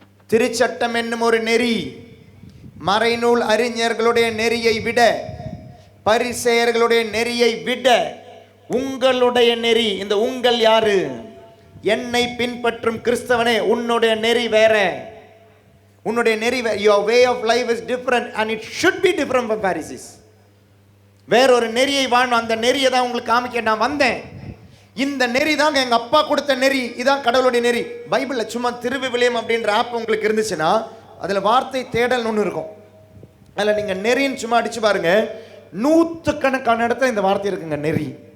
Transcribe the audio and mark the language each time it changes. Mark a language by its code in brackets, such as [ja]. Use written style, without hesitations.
[ta] திருச்சட்டம் என்னும் ஒரு நெறி மறைநூல் அறிஞர்களுடைய நெறியை விட, பரிசேயர்களுடைய நெறியை விட உங்களுடைய நெறி. இந்த உங்கள் யாரு? என்னை பின்பற்றும் கிறிஸ்தவனே, உன்னுடைய நெறி வேற. உன்னுடைய நெறி [en] your way of life is different and it should be different from Pharisees. [ta] வேற ஒரு நெறியை வாழணும். அந்த நெறியை தான் உங்களுக்கு காமிக்க நான் வந்தேன். இந்த நெறி தாங்க எங்க அப்பா கொடுத்த நெறி. இதான் கடவுளுடைய நெறி. பைபிள்ல சும்மா திருவிவிலியம் அப்படின்ற ஆப் உங்களுக்கு இருந்துச்சுன்னா அதுல வார்த்தை தேடல் ஒன்று இருக்கும். அதுல நீங்க நெறின்னு சும்மா அடிச்சு பாருங்க, 100கணக்கான இடத்துல இந்த வார்த்தை இருக்குங்க. நெறி.